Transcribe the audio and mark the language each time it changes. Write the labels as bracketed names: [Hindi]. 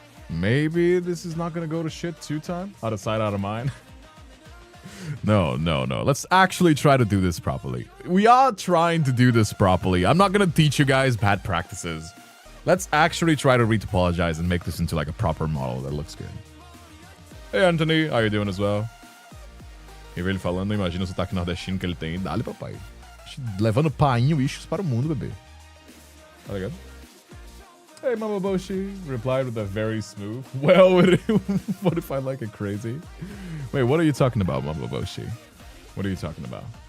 [English] Maybe this is not gonna go to shit 2 times. Out of sight, out of mind. No. Let's actually try to do this properly. We are trying to do this properly. I'm not gonna teach you guys bad practices. Let's actually try to retopologize and make this into like a proper model that looks good. Hey Anthony, how you doing as well? [Portuguese] E ele falando, imagina o sotaque nordestino que ele tem. Dale, papai. Levando painho issues para o mundo, bebê. Tá ligado? [English] Hey, Mama Boshi replied with a very smooth. Well, what if I like it crazy? Wait, what are you talking about, Mama Boshi? What are you talking about?